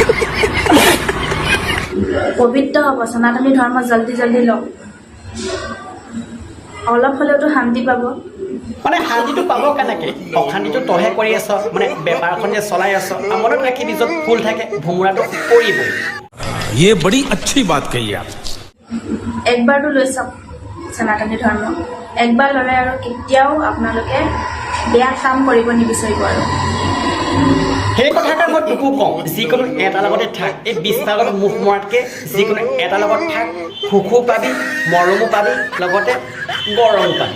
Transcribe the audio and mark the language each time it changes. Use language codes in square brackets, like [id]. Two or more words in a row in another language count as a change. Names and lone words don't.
[as] পবিত্ৰ হ'ব সনাতনী ধৰ্ম জল্দি জল্দি লওক অলপ হ'লেওতো শান্তি পাব মানে শান্তিটো পাব কেনেকৈ অশান্তিটো তইহে কৰি আছ মানে বেপাৰখন যে চলাই আছ আৰু মনত ৰাখিবি য'ত ফুল থাকে ভোমোৰাটো পৰিবই [hi] ये बड़ी अच्छी बात कही आप [as] একবাৰটো লৈ চাওক সনাতনী ধৰ্ম একবাৰ ল'লে আৰু কেতিয়াও আপোনালোকে বেয়া কাম কৰিব নিবিচাৰিব আৰু সেই কথাকে মই তোকো কওঁ যিকোনো এটা লগতে থাক এই 20টাৰ লগত মুখ মৰাতকৈ যিকোনো এটা লগত থাক সুখো পাবি মৰমো পাবি লগতে গৰমো পাবি